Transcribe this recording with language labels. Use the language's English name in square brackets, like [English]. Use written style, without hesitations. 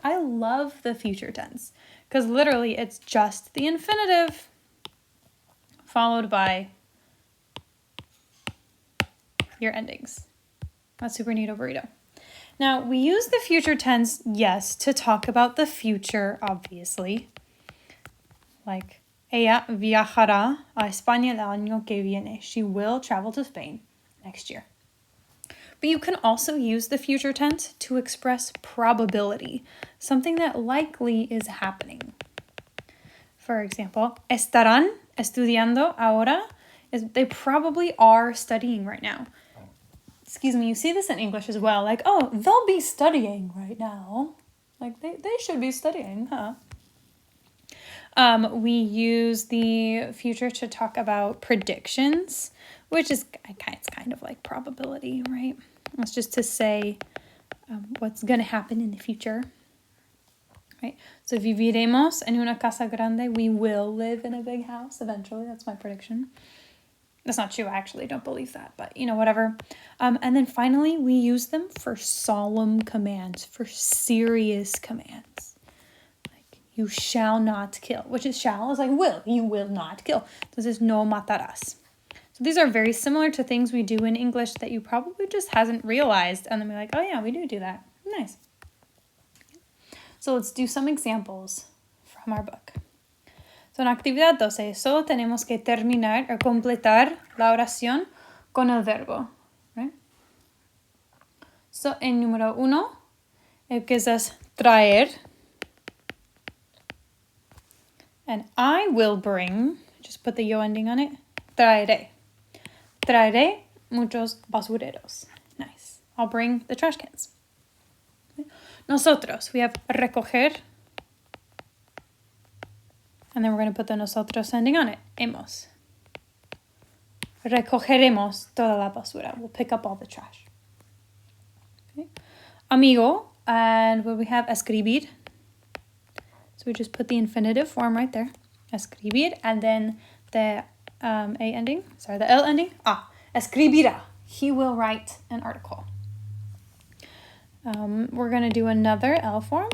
[English] I love the future tense because literally it's just the infinitive followed by your endings. That's super neato burrito. Now, we use the future tense, yes, to talk about the future, obviously. [Spanish] Like, ella viajará a España el año que viene. [English] She will travel to Spain next year. But you can also use the future tense to express probability, something that likely is happening. [Spanish] For example, estarán estudiando ahora. [English] They probably are studying right now. Excuse me, you see this in English as well. Like, oh, they'll be studying right now. Like, they should be studying, huh? We use the future to talk about predictions, which is it's kind of like probability, right? It's just to say what's going to happen in the future, right? [Spanish] So viviremos en una casa grande. [English] We will live in a big house eventually. That's my prediction. That's not true, I actually don't believe that, but whatever. And then finally, we use them for solemn commands, for serious commands. Like, you shall not kill, which is shall is like will. You will not kill. This is [Spanish] no matarás. [English] So these are very similar to things we do in English that you probably just hasn't realized. And then we're like, oh yeah, we do that. Nice. So let's do some examples from our book. [Spanish] So en actividad 12, solo tenemos que terminar o completar la oración con el verbo. Right? So en número 1, empiezas traer. [English] And I will bring, just put the yo ending on it, traeré. [Spanish] Traeré muchos basureros. [English] Nice. I'll bring the trash cans. Nosotros, we have recoger. And then we're going to put the nosotros ending on it. [Spanish] Hemos. Recogeremos toda la basura. [English] We'll pick up all the trash. Okay. Amigo. And what we have, escribir. So we just put the infinitive form right there. Escribir. And then the the L ending. Escribirá. He will write an article. We're going to do another L form.